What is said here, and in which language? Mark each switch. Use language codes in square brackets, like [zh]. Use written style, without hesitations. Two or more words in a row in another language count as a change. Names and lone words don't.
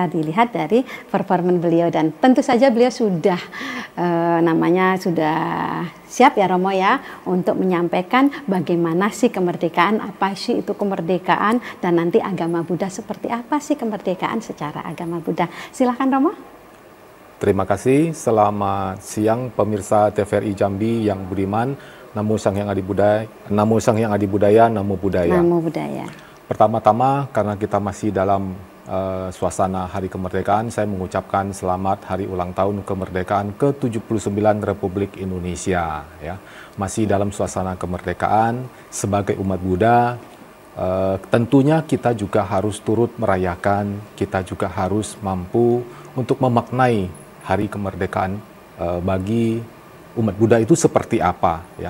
[id] Dilihat dari performan beliau, dan tentu saja beliau sudah sudah siap ya Romo ya untuk menyampaikan bagaimana sih kemerdekaan, apa sih itu kemerdekaan, dan nanti agama Buddha seperti apa sih kemerdekaan secara agama Buddha. Silahkan Romo. Terima kasih. Selamat siang pemirsa TVRI Jambi yang budiman. [kaw] Namo Sang Hyang Adi Budaya, Namo Sang Hyang Adi Budaya, [pi] Namo Buddhaya. Namo Buddhaya. [id] Pertama-tama, karena kita masih dalam suasana Hari Kemerdekaan, saya mengucapkan selamat Hari Ulang Tahun Kemerdekaan ke-79 Republik Indonesia. Ya, masih dalam suasana kemerdekaan sebagai umat Buddha. Tentunya kita juga harus turut merayakan, kita juga harus mampu untuk memaknai Hari Kemerdekaan bagi umat Buddha itu seperti apa, ya?